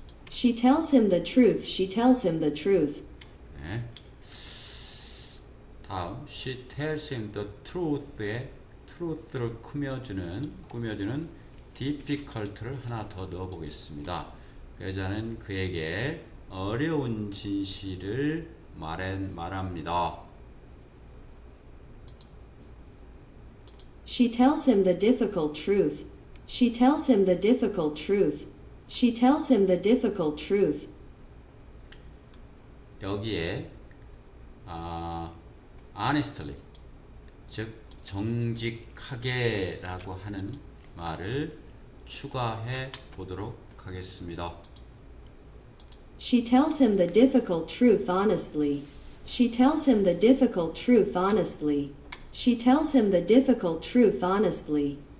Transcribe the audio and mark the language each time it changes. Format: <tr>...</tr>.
<en>She tells him the truth, she tells him the truth.</en> <ko>네. 다음</ko> <en>She tells him the truth</en> <ko>에 truth를 꾸며주는 difficult를 하나 더 넣어보겠습니다. 그 여자는 그에게 어려운 진실을 말합니다.</ko> <en>She tells him the difficult truth. She tells him the difficult truth. She tells him the difficult truth.</en> <ko>여기에 honestly, 즉 정직하게라고 하는 말을 추가해 보도록 하겠습니다.</ko> <en>She tells him the difficult truth honestly. She tells him the difficult truth honestly. She tells him the difficult truth honestly.</en>